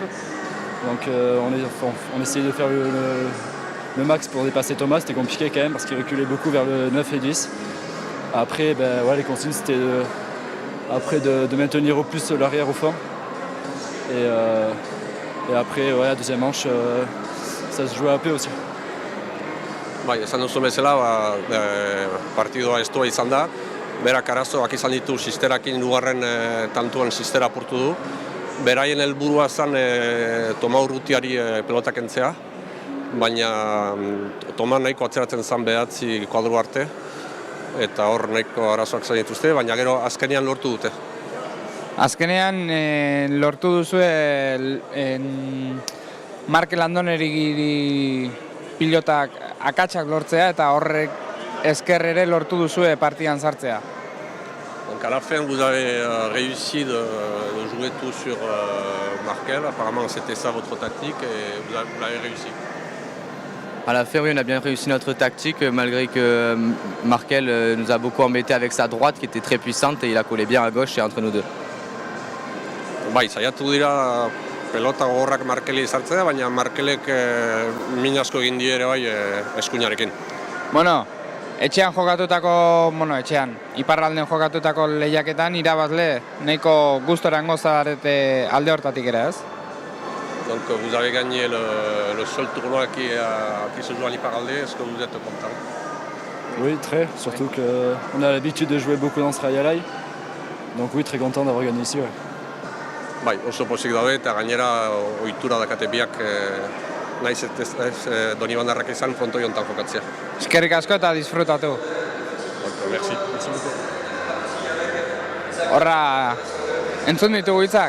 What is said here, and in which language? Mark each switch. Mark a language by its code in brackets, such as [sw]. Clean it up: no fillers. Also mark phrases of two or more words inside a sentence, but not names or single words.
[fr] Donc on essayait de faire le max pour dépasser Thomas, c'était compliqué quand même parce qu'il reculait beaucoup vers le 9 et 10. Après, les consignes c'était de maintenir au plus l'arrière au fond. Et après, la deuxième manche, ça se jouait un peu aussi. [eu] Bai, esan duzu bezala, partidoa estua izan da. Berak arazoak izan ditu Sisterakin hirugarren tantuan Sister apurtu du. Beraien helburua zen Toma Urrutiari pelotak kentzea, baina Toma nahiko atzeratzen zen 9 kuadro arte. eta hor nahiko arazoak zain dituzte, baina gero azkenean lortu dute. Azkenean lortu duzue Markel Andoneri pilotak akatsak lortzea eta horrek esker ere lortu duzue partidan sartzea. [fr] Donc à la fin, vous avez réussi de jouer tout sur Markel. Apparemment, c'était ça votre tactique et vous l'avez réussi. À la fin, oui, on a bien réussi notre tactique, malgré que Markel nous a beaucoup embêté avec sa droite qui était très puissante et il a collé bien à gauche et entre nous deux. [eu] Bai, saiatu dira pelota gogorrak Markeli sartzea, baina Markelek min asko egin die ere bai eskuinarekin. Bueno, etxean, iparralden jokatutako lehiaketan irabazle nahiko gustorango zarete alde hortatik ere, ez? [fr] Donc vous avez gagné le seul tournoi qui se joue à l'Iparralde. Est-ce que vous êtes content? Oui, très, surtout qu'on a l'habitude de jouer beaucoup dans ce Raialai. Donc oui, très content d'avoir gagné ici. Ouais. [eu] Bai, oso pozik daude eta gainera ohitura dakate biak naiz Donibandarrak izan frontoi hontan jokatzea. Eskerrik asko eta disfrutatu. [fr] Merci. [eu] Horra, entzun ditugu hitzak?